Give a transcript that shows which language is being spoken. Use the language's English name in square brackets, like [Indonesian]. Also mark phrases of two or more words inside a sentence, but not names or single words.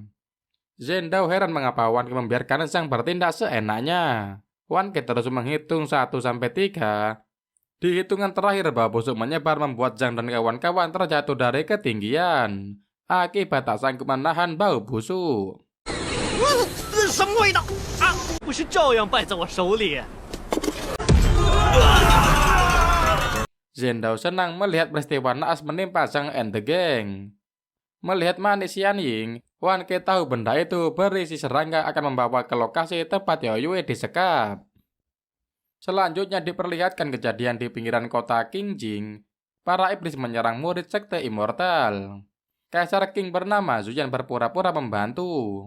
[Indonesian] Zhendao heran mengapa Wan Qi membiarkan Zhang bertindak seenaknya. Wan Qi terus menghitung 1-3. Di hitungan terakhir bau busuk menyebar membuat Zhang dan kawan-kawan terjatuh dari ketinggian. Akibat tak sanggup menahan bau busuk. [Chinese] 什么味道啊？不是照样败在我手里？ [Indonesian] Zhendao senang melihat peristiwa naas menimpa Zhang [English] and the gang. [Indonesian] Melihat manis Xianying, Wan Qi tahu benda itu berisi serangga akan membawa ke lokasi tempat Yoyue disekap. Selanjutnya diperlihatkan kejadian di pinggiran kota Qingjing. Para iblis menyerang murid sekte immortal. Kaisar Qing bernama Zuyan berpura-pura membantu.